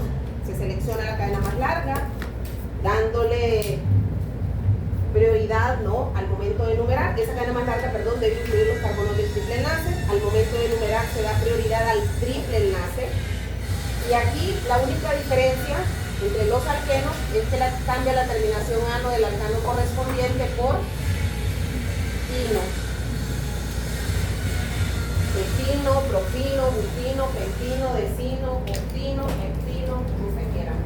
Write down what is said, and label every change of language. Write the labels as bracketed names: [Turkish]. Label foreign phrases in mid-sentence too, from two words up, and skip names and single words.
[Spanish] Se selecciona la cadena más larga, dándole prioridad, ¿no?, al momento de numerar. Esa cadena más larga, perdón, debe incluir los carbonos del triple enlace. Al momento de numerar se da prioridad al triple enlace. Y aquí la única diferencia entre los alquenos es que cambia la terminación ano del alcano correspondiente por ino. Etino, profino, butino, pentino, decino, octino, heptino, como se quiera, ¿no?